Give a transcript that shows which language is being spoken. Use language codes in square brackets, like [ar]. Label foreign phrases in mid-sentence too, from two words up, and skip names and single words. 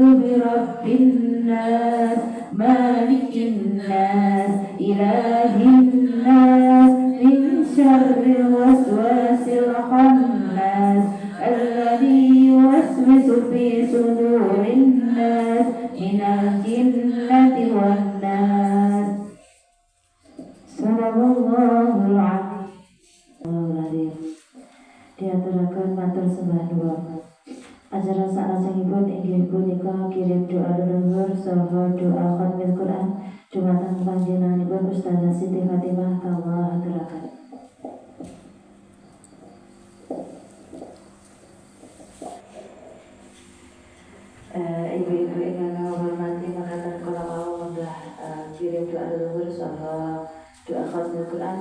[ar] برب الناس مالك الناس إله الناس من شر الوسواس الخناس الذي يوسوس في صدور الناس من الجنة والناس صدق الله العظيم. [jv] Diaturaken matur sembah nuwun. Acara salajengipun inggih punika kirim doa leluhur saha doa khatmil Quran dumateng panjenenganipun Ustazah Siti Fatimah kawula aturaken. Ibu-ibu ingkang kawula hormati mekaten kula wau munggah kirim doa leluhur saha doa khatmil Quran.